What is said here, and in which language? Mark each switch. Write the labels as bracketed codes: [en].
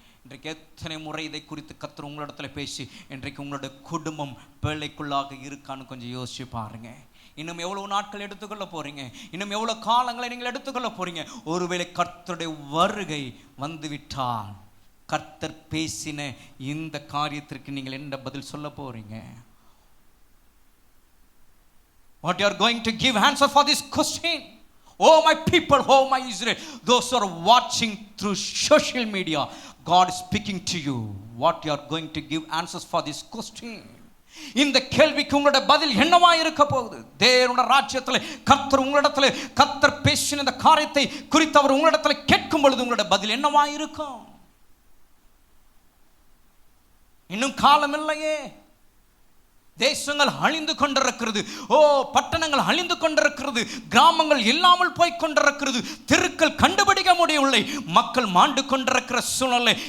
[ta] இன்றைக்கு எத்தனை முறை இதை குறித்து கர்த்தர் உங்களிடத்துல பேசி இன்றைக்கு உங்களுடைய குடும்பம் பேழைக்குள்ளாக இருக்கான்னு கொஞ்சம் யோசிச்சு பாருங்க. இன்னும் எவ்வளவு நாட்கள் எடுத்துக்கொள்ள போறீங்க? இன்னும் எவ்வளவு காலங்களை நீங்கள் எடுத்துக்கொள்ள போறீங்க? ஒருவேளை கர்த்தருடைய வருகை வந்துவிட்டால் கர்த்தர் பேசின இந்த காரியத்திற்கு நீங்கள் என்ன பதில் சொல்ல போறீங்க? [en] What you are going to give answer for this question? Oh my people, oh my Israel, those who are watching through social media, God is speaking to you. What you are going to give answers for this question? [ta] இந்த கேள்விக்கு உங்களுடைய பதில் என்னவா இருக்க போகுது? தேவனுடைய ராஜ்யத்தில் கர்த்தர் உங்களிடத்தில் கர்த்தர் பேசின இந்த காரியத்தை குறித்து அவர் உங்களிடத்தில் கேட்கும் பொழுது உங்களுடைய பதில் என்னவா இருக்கும்? இன்னும் காலம் இல்லையே, தேசங்கள் அழிந்து கொண்டிருக்கிறது, பட்டணங்கள் அழிந்து கொண்டிருக்கிறது, கிராமங்கள் இல்லாமல் போய் கொண்டிருக்கிறது, தெருக்கள் கண்டுபிடிக்க முடியவில்லை, மக்கள் மாண்டு கொண்டிருக்கிற சூழ்நிலை.